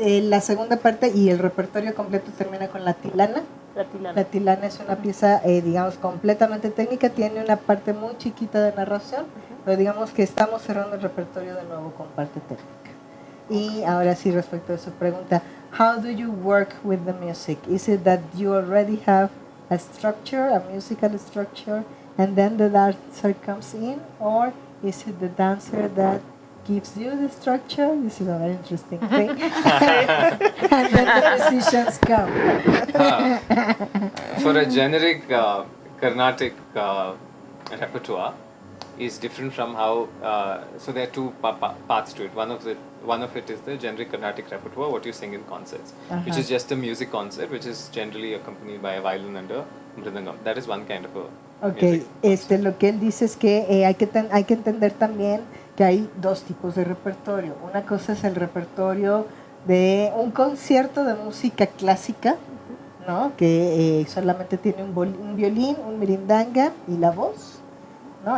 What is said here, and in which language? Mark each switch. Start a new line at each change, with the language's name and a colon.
Spanish: La segunda parte y el repertorio completo termina con la tilana. La tilana. La tilana es una pieza, digamos, completamente técnica, tiene una parte muy chiquita de narración, pero digamos que estamos cerrando el repertorio de nuevo con parte técnica. Y ahora sí, respecto a su pregunta,
English: how do you work with the music? Is it that you already have a structure, a musical structure, and then the dancer comes in, or is it the dancer that gives you the structure? This is a very interesting thing. And then the musicians come. For a generic Carnatic repertoire is different from how, so there are two parts to it. One of it is the generic Carnatic repertoire, what you sing in concerts, which is just a music concert, which is generally accompanied by a violin and a mridangam. That is one kind of a
Spanish: Ok,
English: music.
Spanish: lo que él dice es que hay que entender también que hay dos tipos de repertorio. Una cosa es el repertorio de un concierto de música clásica, ¿no? Que solamente tiene un violín, un mirindanga y la voz, ¿no?